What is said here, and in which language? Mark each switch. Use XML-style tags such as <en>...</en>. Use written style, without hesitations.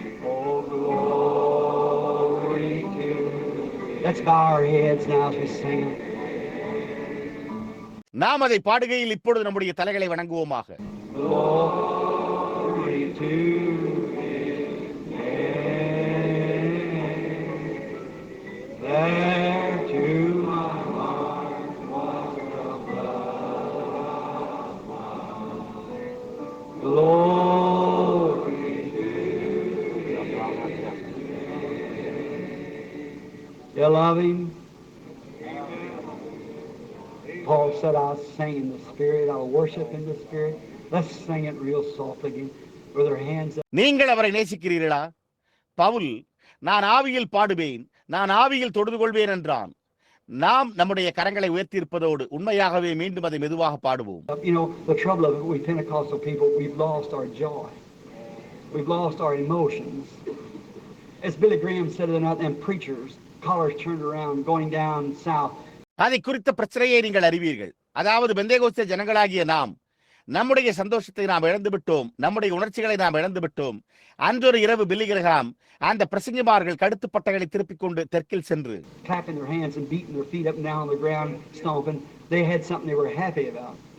<en>Oh, glory to. Let's bow our heads now as we sing.</en> <ta>நாம் அதை பாடுகையில் இப்பொழுது நம்முடைய தலைகளை வணங்குவோமாக.</ta> <en>Glory to His name. There to my heart was the blood of life. Glory to His name. You love Him? Paul said, I'll sing in the Spirit, I'll worship in the Spirit. Let's sing it real soft again with our hands up.</en> <ta>நீங்கள் அவரை நேசிக்கிறீர்களா? பவுல், நான் ஆவியில் பாடுவேன், நான் ஆவியில் தொழுது கொள்வேன் என்றான். நாம் நம்முடைய கரங்களை உயர்த்தியிருப்பதோடு உண்மையாகவே மீண்டும் அதை மெதுவாக பாடுவோம்.</ta> <en>You know, the trouble of it, we Pentecostal people, we've lost our joy. We've lost our emotions. As Billy Graham said the other night, them preachers, collars turned around, going down south.</en> <ta>அதை குறித்த பிரச்சனையை நீங்கள் அறிவீர்கள். அதாவது பெந்தேகோஸ்தே ஜனங்களாகிய நாம் நம்முடைய சந்தோஷத்தை நாம் இழந்து விட்டோம், நம்முடைய உணர்ச்சிகளை நாம் இழந்து விட்டோம். அன்றொரு இரவு பில்லி கிரஹாம் அந்த பிரசங்கிமார்கள் கடுத்து பட்டைகளை திருப்பிக் கொண்டு தெற்கில் சென்று</ta> <en>clapping their hands and beating their feet up and down on the ground, stomping. They had something they were happy about.</en>